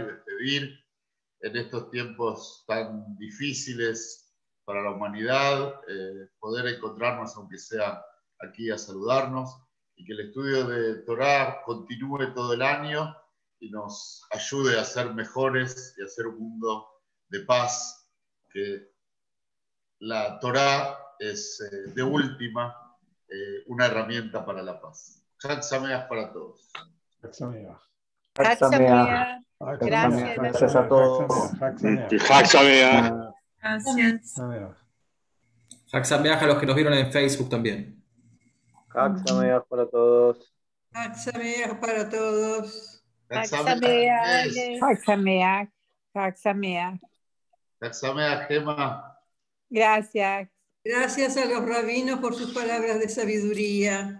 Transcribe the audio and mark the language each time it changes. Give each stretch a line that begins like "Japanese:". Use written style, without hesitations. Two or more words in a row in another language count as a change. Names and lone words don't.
Spanish: despedir en estos tiempos tan difíciles para la humanidad, poder encontrarnos, aunque sea aquí, a saludarnos, y que el estudio de Torah continúe todo el año y nos ayude a ser mejores y a hacer un mundo de paz, que la Torah es de última una herramienta para la paz.
Hebrew: חג שמח
Spanish: para todos.
Hebrew: חג שמח. חג שמח.
Spanish: Gracias. Gracias a todos.
Hebrew: חג שמח. חג שמח.
Spanish: Gracias.
Hebrew: חג שמח
Spanish: a los que nos vieron en Facebook también.
Hebrew: חג שמח
Spanish: para todos.
Hebrew: חג שמח
Spanish: para todos.
Hebrew: חג שמח. חג שמח חג שמח. חג שמח, Gema.
Spanish: Gracias. Gracias a los rabinos por sus palabras de sabiduría.